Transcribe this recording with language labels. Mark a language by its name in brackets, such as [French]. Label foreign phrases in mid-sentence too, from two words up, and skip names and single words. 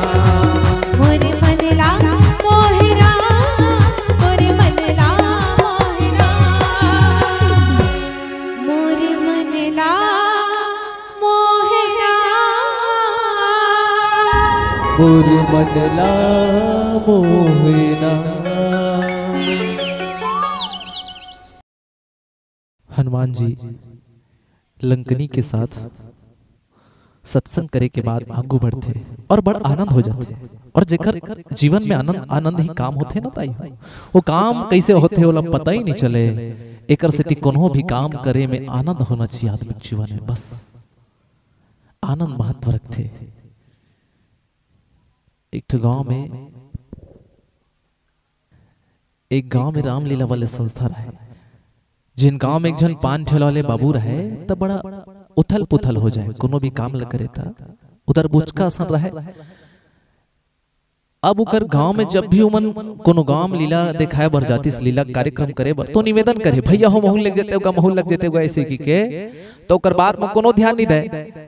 [Chhattisgarhi] मोर मनला मोहरा मोर मनला मोहना मोर मनला मोहरा मोर मनला मोहना। हनुमान जी लंकनी के साथ सत्संग करे के बाद आगू बढ़ते और बड़ आनंद हो जाते और जेकर जीवन में आनंद आनंद ही काम होते ना ताई वो काम कैसे होते होला पता ही नहीं चले। एकर से कोनो भी काम करे में आनंद होना चाहिए आदमी के जीवन में, बस आनंद महत्व रखते। एक गांव में रामलीला वाले संस्था रहे, जिन गांव में एक जन पान ठेला वाले बाबू रहे तब बड़ा उथल पुथल हो जाए, कोनो भी काम ल करे था उधर बुचका असर रहे। अब उकर गांव में जब भी उमन कोनो गांव में लीला दिखाए बर जाती, लीला कार्यक्रम करे बर तो निवेदन करे भैया हो महूल लग जेते होगा, महूल लग जेते होगा ऐसे की के तो ओकर बात में कोनो ध्यान नहीं दे।